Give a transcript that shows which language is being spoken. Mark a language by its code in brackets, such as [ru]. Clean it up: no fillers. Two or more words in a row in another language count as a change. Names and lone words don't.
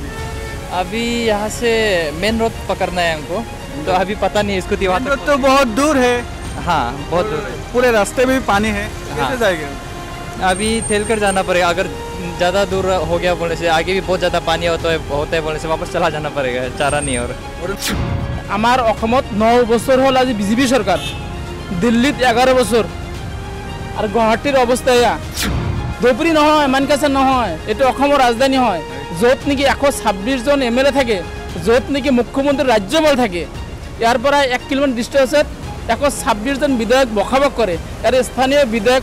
[hi] अभी यहाँ से मेन रोड पकड़ना है हमको तो अभी पता नहीं इसको वहाँ तो बहुत दूर है हाँ बहुत दूर है पूरे रास्ते में भी पानी है कैसे जाएगा अभी ठेल कर जाना पड़ेगा अगर ज़्यादा दूर हो गया बोलने से आगे भी बहुत ज़्यादा पानी होता है बोलने से वापस चला जाना पड़ेगा चारा नहीं और [as] আমাৰ অসমত 9 বছৰ হ'ল আজি বিজেপি চৰকাৰ দিল্লীত 11 বছৰ আৰু গুৱাহাটীৰ অৱস্থা এয়া ধুবুৰী নহয় মানকাছাৰ নহয় এইটো অসমৰ ৰাজধানী হয় য'ত নেকি 126 জন এমএলএ থাকে য'ত নেকি মুখ্যমন্ত্ৰী ৰাজ্যপাল থাকে ইয়াৰ পৰা 1 কিলোমিটাৰ ডিষ্টেন্সত 126 জন বিধায়ক বখাবক কৰে ইয়াৰ স্থানীয় বিধায়ক